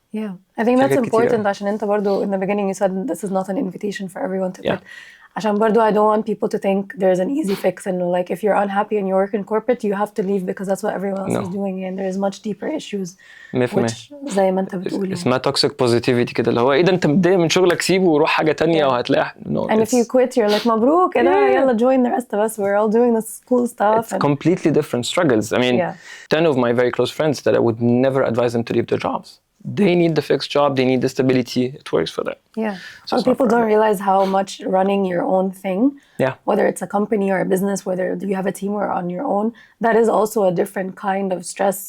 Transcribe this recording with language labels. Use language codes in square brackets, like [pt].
[en] Yeah, I think that's important [ar] عشان انت برضو [en] in the beginning you said this is not an invitation for everyone to quit. [ar] عشان برضو [en] I don't want people to think there's an easy fix and like if you're unhappy and you work in corporate you have to leave because that's what everyone else is doing and there's much deeper issues which [ar] زي ما انت بتقول اسمها toxic positivity كده اللي هو ايه ده انت متضايق من شغلك سيبه وروح حاجة تانية وهتلاقي [en] and if you quit you're like [ar] مبروك يلا [en] join the rest of us we're all doing this cool stuff. It's completely different struggles. I mean 10 of my very close friends that I would never advise them to leave their jobs. They need the fixed job, they need the stability, it works for them. Yeah, so people don't realize how much running your own thing, whether it's a company or a business, whether you have a team or on your own, that is also a different kind of stress.